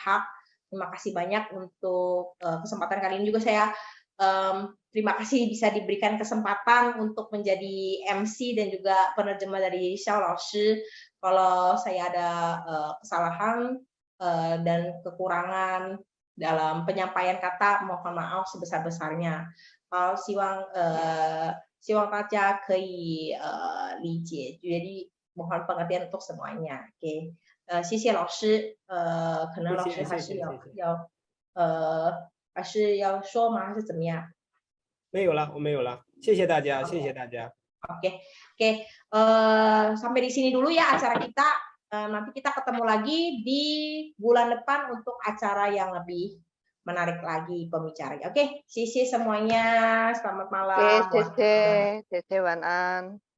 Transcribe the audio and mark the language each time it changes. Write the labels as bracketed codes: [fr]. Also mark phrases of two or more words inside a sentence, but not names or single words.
[id] Terima kasih banyak untuk kesempatan kali ini juga saya terima kasih bisa diberikan kesempatan untuk menjadi MC dan juga penerjemah dari Xiao Laoshi. Kalau saya ada kesalahan dan kekurangan dalam penyampaian kata, mohon maaf sebesar-besarnya. [zh] 希望大家可以理解， [id] jadi mohon pengertian untuk semuanya. Oke, [zh] 谢谢老师。可能老师还是还是要说吗？还是怎么样？没有了，我没有了，谢谢大家，谢谢大家。 [id] Oke, sampai di sini dulu ya acara kita. Nanti kita ketemu lagi di bulan depan untuk acara yang lebih menarik lagi pembicaranya. Oke, sisi semuanya, selamat malam. Oke, [zh] 晚安.